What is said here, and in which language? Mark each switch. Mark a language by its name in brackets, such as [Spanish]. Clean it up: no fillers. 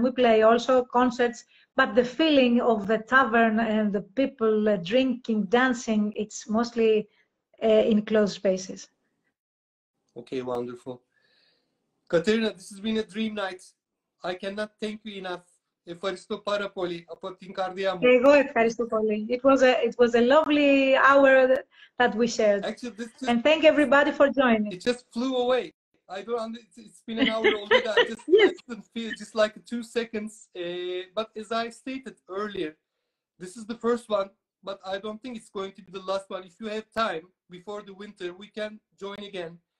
[English] We play also concerts, but the feeling of the tavern and the people drinking, dancing, it's mostly in closed spaces. Okay, wonderful. Katerina, this has been a dream night. I cannot thank you enough. [Greek] Ευχαριστώ πάρα πολύ από την καρδιά μου. Εγώ ευχαριστώ πολύ. [English] It was a lovely hour that we shared. Actually, and thank everybody for joining. It just flew away. I don't understand. It's been an hour already. Yes. I didn't feel just like 2 seconds. But as I stated earlier, this is the first one, but I don't think it's going to be the last one. If you have time before the winter, we can join again.